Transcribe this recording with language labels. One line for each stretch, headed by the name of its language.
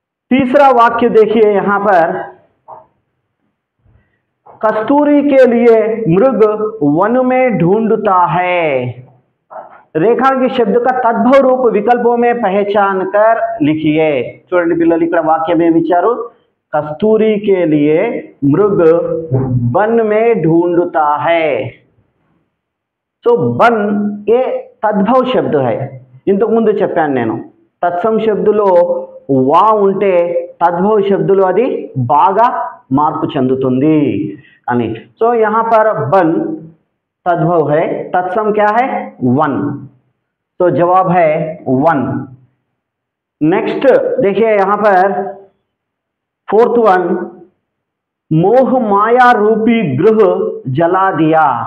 Hindi: तीसरा वाक्य देखिए यहाँ पर कस्तूरी के लिए मृग वन में ढूंढता है, रेखांकित शब्द का तद्भव रूप विकल्पों में पहचान कर लिखिए।
Telugu: చూడండి పిల్లలు ఇక్కడ వాక్యం ఏమి ఇచ్చారు,
Hindi: कस्तूरी के लिए मृग वन में ढूंढता है। तो वन ये तद्भव शब्द है,
Telugu: ఇంతకు ముందు చెప్పాను నేను తత్సం శబ్దలో వా ఉంటే तद्भव శబ్దలో అది బాగా మార్పు చెందుతుంది అని।
Hindi: సో यहाँ पर वन तद्भव है, तत्सम क्या है, वन। तो जवाब है वन। नेक्स्ट देखिए यहाँ पर 4th वन, मोह माया रूपी गृह जला दिया।